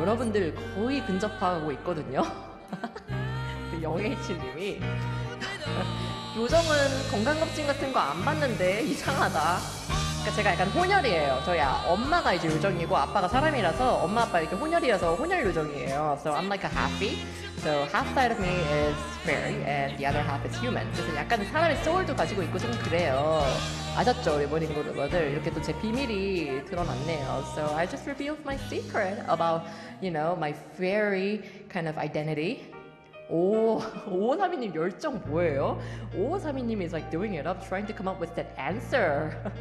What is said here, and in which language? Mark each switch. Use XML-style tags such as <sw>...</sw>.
<ko>여러분들 거의 근접하고 있거든요. 그 영혜치님이 요정은 건강검진 같은 거 안 봤는데 이상하다. 그러니까 제가 약간 혼혈이에요. 저희 엄마가 이제 요정이고 아빠가 사람이라서 엄마 아빠 이렇게 혼혈이어서 혼혈 요정이에요.</ko> <en>So I'm like a halfy. So half side of me is fairy and the other half is human.</en> <ko>그래서 약간 사람의 소울도 가지고 있고 좀 그래요. 아셨죠? 우리 모닝그룹들 이렇게 또 제 비밀이 드러났네요.</ko> <en>So I just revealed my secret about, you know, my fairy kind of identity.</en> <ko>오오사미님 열정 뭐예요?</ko> <en>오오사미님 is like doing it up, trying to come up with that answer.</en>